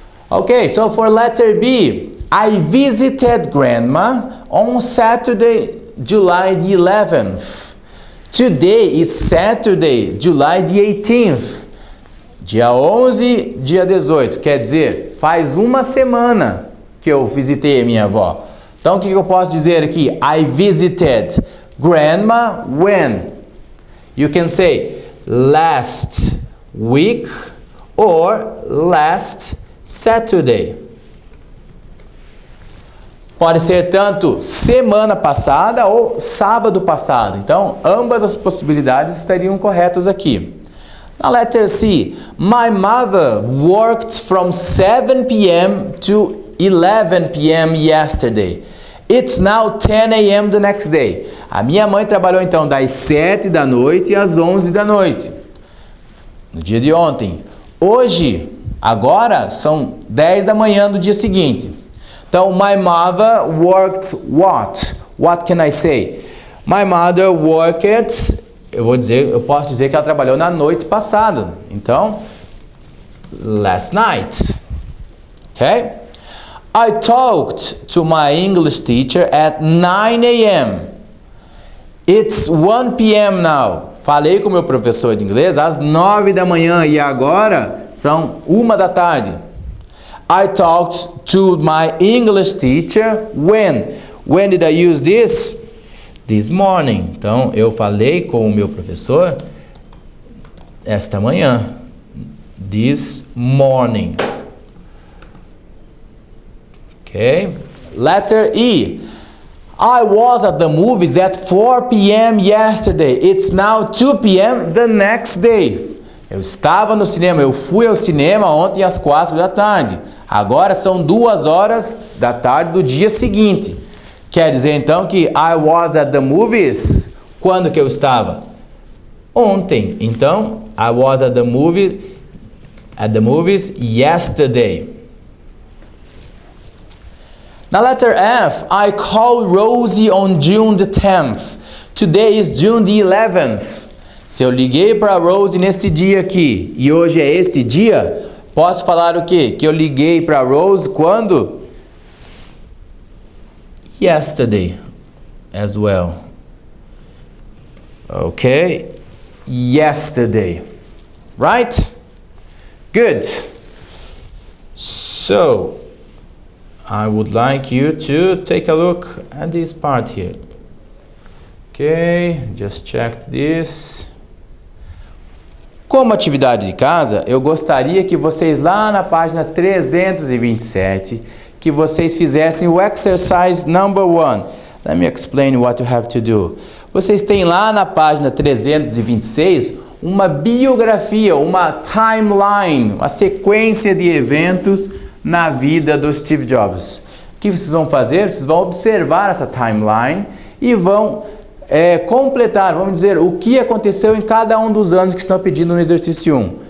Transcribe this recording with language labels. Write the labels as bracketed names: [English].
[English] Okay, so for letter B, I visited Grandma on Saturday, July the 11th. Today is Saturday, July the 18th. [Portuguese] Dia 11, dia 18, quer dizer, faz uma semana que eu visitei a minha avó. Então, o que eu posso dizer aqui? [English] I visited Grandma when? You can say last week or last Saturday. [Portuguese] Pode ser tanto semana passada ou sábado passado. Então, ambas as possibilidades estariam corretas aqui. [English] Now letter C, my mother worked from 7 p.m. to 11 p.m. yesterday. It's now 10 a.m. the next day. [Portuguese] A minha mãe trabalhou então das 7 da noite às 11 da noite. No dia de ontem. Hoje, agora, são 10 da manhã do dia seguinte. Então, [English] my mother worked what? What can I say? My mother worked... [Portuguese] Eu posso dizer que ela trabalhou na noite passada. Então, [English] last night. Okay? I talked to my English teacher at 9 a.m. It's 1 p.m. now. [Portuguese] Falei com o meu professor de inglês às 9 da manhã e agora são 1 da tarde. [English] I talked to my English teacher when? When did I use this? This morning. [Portuguese] Então, eu falei com o meu professor esta manhã. [English] This morning. Okay. Letter E. I was at the movies at 4 p.m. yesterday. It's now 2 p.m. the next day. [Portuguese] Eu estava no cinema, eu fui ao cinema ontem às 4 da tarde. Agora são 2 horas da tarde do dia seguinte. Quer dizer então que [English] I was at the movies, [Portuguese] quando que eu estava? ontem. Então, [English] I was at the movies yesterday. [Portuguese] Na [English] letter F, I called Rosie on June the 10th. Today is June the 11th. [Portuguese] Se eu liguei para Rosie nesse dia aqui e hoje é este dia, posso falar o quê? Que eu liguei para Rose quando? [English] Yesterday as well. Okay? Yesterday. Right? Good. So, I would like you to take a look at this part here. Okay, just check this. [Portuguese] Como atividade de casa, eu gostaria que vocês lá na página 327, que vocês fizessem o [English] exercise number 1. Let me explain what you have to do. [Portuguese] Vocês têm lá na página 326 uma biografia, uma timeline, uma sequência de eventos na vida do Steve Jobs. O que vocês vão fazer? Vocês vão observar essa timeline e vão completar, vamos dizer, o que aconteceu em cada um dos anos que estão pedindo no exercício 1.